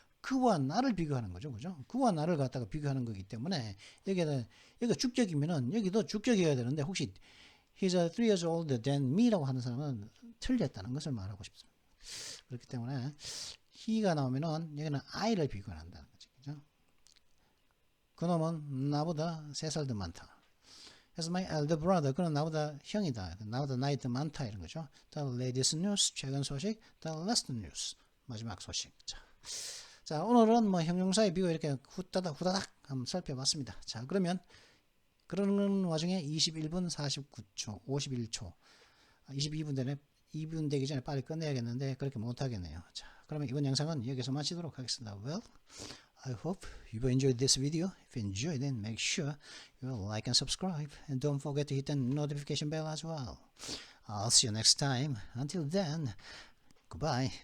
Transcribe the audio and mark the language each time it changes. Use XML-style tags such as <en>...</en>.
<ko>그와 나를 비교하는 거죠. 그죠? 그와 나를 갖다가 비교하는 거기 때문에 여기가 주격이면은 여기도 주격이어야 되는데 혹시</ko> <en>he's 3 years older than me</en> <ko>라고 하는 사람은 틀렸다는 것을 말하고 싶습니다. 그렇기 때문에 he가 나오면은 여기는 I를 비교한다는 거죠. 그죠? 그놈은 나보다 3살 더 많다. 그래서</ko> <en>my elder brother</en> <ko>그는 나보다 형이다. 나보다 나이 더 많다 이런 거죠.</ko> <en>The latest news</en> <ko>최근 소식.</ko> <en>The last news</en> <ko>마지막 소식. 자 오늘은 뭐 형용사의 비교 이렇게 후다닥 한번 살펴봤습니다. 자 그러면 그러는 와중에 21분 49초 51초 22분 되네 2분 되기 전에 빨리 끝내야겠는데 그렇게 못하겠네요. 자 그러면 이번 영상은 여기서 마치도록 하겠습니다.</ko> <en>Well, I hope you enjoyed this video. If you enjoyed it, make sure you like and subscribe. And don't forget to hit the notification bell as well. I'll see you next time. Until then, goodbye.</en>